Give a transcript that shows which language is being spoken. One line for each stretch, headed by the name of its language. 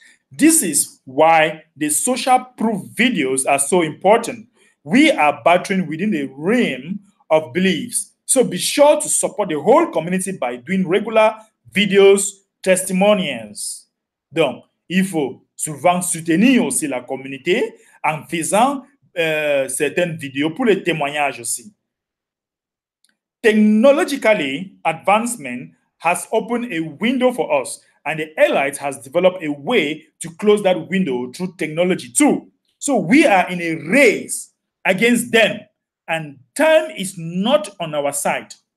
English: This is why the social proof videos are so important. We are battling within the realm of beliefs. So be sure to support the whole community by doing regular videos, testimonials.
French: Donc, il faut souvent soutenir aussi la communauté en faisant certaines vidéos pour les témoignages aussi.
English: Technologically, advancement has opened a window for us, and the elite has developed a way to close that window through technology too. So we are in a race against them, and time is not on our side.